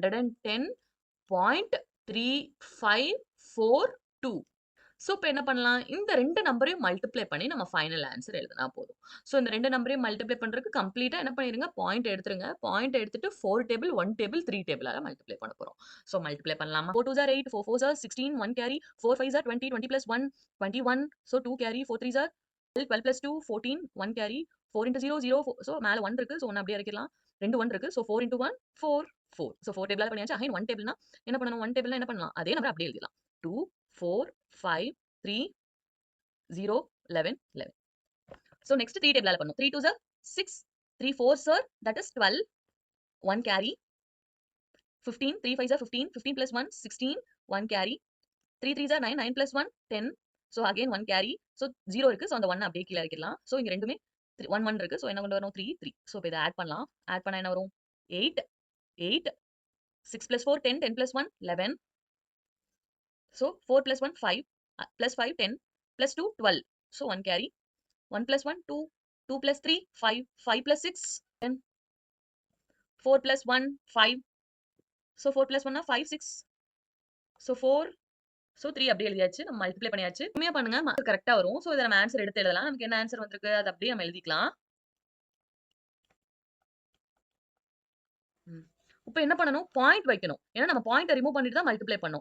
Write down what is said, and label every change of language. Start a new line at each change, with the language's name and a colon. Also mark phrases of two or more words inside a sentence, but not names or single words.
Tamil: 110.3542. ஸோ இப்ப என்ன பண்ணலாம்? இந்த 2 நம்பரையும் மல்டிப்ளை பண்ணி நம்ம
English: final answer
Tamil: எழுதுனா போதும். ஸோ இந்த 2 நம்பரையும் மல்டிப்ளை பண்றதுக்கு கம்ப்ளீட்டா என்ன பண்ணிருங்க? பாயிண்ட் எடுத்துருங்க. பாயிண்ட் எடுத்துட்டு 4 டேபிள், 1 டேபிள், 3 டேபிளால மல்டிப்ளை பண்ண போறோம். ஸோ மல்டிப்ளை பண்ணலாமா?
English: 4 2s are 8, 4 4s are 16,
Tamil: 1 கேரி,
English: 4 5s are 20, 20 plus 1, 21. So 2 carry, 4 3s are 12, 12 plus 2, 14, 1 கேரி, 4 into 0, 0.
Tamil: ஸோ மேல 1 இருக்கு. ஸோ 1 அப்படியே இறக்கிடலாம். 2 1 இருக்கு. ஸோ
English: 4 into 1, 4, 4.
Tamil: ஸோ 4 டேபிளால பண்ணியாச்சு. அகைன் 1 டேபிள்னா என்ன பண்ணணும்? 1 டேபிள்னா என்ன பண்ணலாம்? அதே நம்பர் அப்படியே எழுதிடலாம். 2, 4, 5, 3, 0, 11, 11.
English: So next 3 table பண்ணணும். 3 2s are 6, 3 4s are that is 12, 1 carry, 15, 3 5s are 15, 15 plus 1, 16, 1 carry, 3 3s are 9, 9 plus 1, 10. So again 1 carry.
Tamil: So 0 இருக்கு. So அந்த 1 அப்படியே கீழ இறக்கிடலாம். So இங்க ரெண்டுமே 1 1 இருக்கு. So என்ன கொண்டு வரணும்? 3 3. So இப்ப இத ஆட் பண்ணலாம். ஆட் பண்ணா என்ன வரும்?
English: 8, 8, 6 plus 4, 10, 10 plus 1, 11. So 4 plus 1, 5, plus 5, 10, plus 2, 12. So 1 carry. 1 plus 1, 2, 2 plus 3, 5, 5 plus 6, 10, 4 plus 1, 5. So 4 plus 1, 5, 6. So 4, so 3
Tamil: அப்படியே எழுதியாச்சு. நம்ம மல்டிப்ளை பண்ணியாச்சு. உண்மையா பண்ணுங்க. மார்க் கரெக்ட்டா வரும். சோ இத நம்ம ஆன்சர் எடுத்து எழுதலாம். நமக்கு என்ன ஆன்சர் வந்திருக்கு? அத அப்படியே நம்ம எழுதிக்கலாம். இப்ப என்ன பண்ணணும்? பாயிண்ட் வைக்கணும். ஏன்னா நம்ம பாயிண்ட்ட ரிமூவ் பண்ணிட்டு தான் மல்டிப்ளை பண்ணோம்.